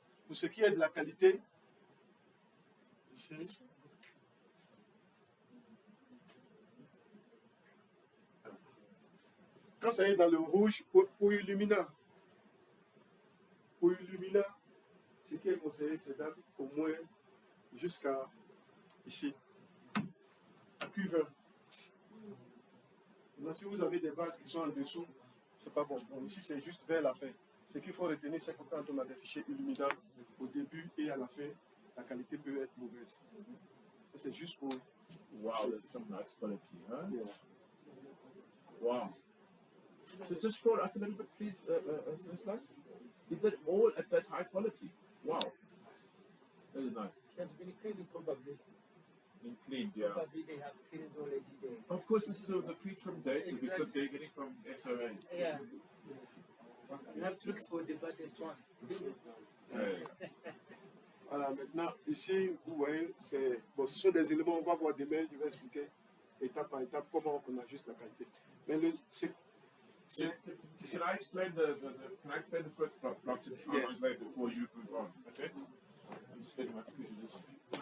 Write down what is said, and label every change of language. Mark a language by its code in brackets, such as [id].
[fr] Pour ce qui est de la qualité, ici, quand ça est dans le rouge, pour Illumina, ce qui est conseillé, c'est d'aller au moins jusqu'à ici, Q20. Maintenant, si vous avez des bases qui sont en dessous, c'est pas bon. Bon, ici, c'est juste vers la fin. Ce qu'il faut retenir, c'est que quand on a des fichiers illuminants, au début et à la fin, la qualité peut être mauvaise. Ça, c'est juste pour. [en] Wow, that's some nice quality, huh? Yeah. Wow. So just scroll up a little bit, please, Stanislas. Is that all at that high quality? Wow. That is nice. It's been cleaned probably. And cleaned, yeah. Probably they have cleaned already there. Of course, this is the pre-trimmed data because Exactly. they're getting from SOA. Yeah. You have to look for the baddest one. [fr] Voilà, maintenant, ici, vous voyez, c'est. Bon, ce sont des éléments, on va voir demain, je vais expliquer étape par étape comment on ajuste la qualité. Mais c'est. [en] Can I explain the first block to Yeah. translate before you move on? Okay. I'm just letting my computer do something.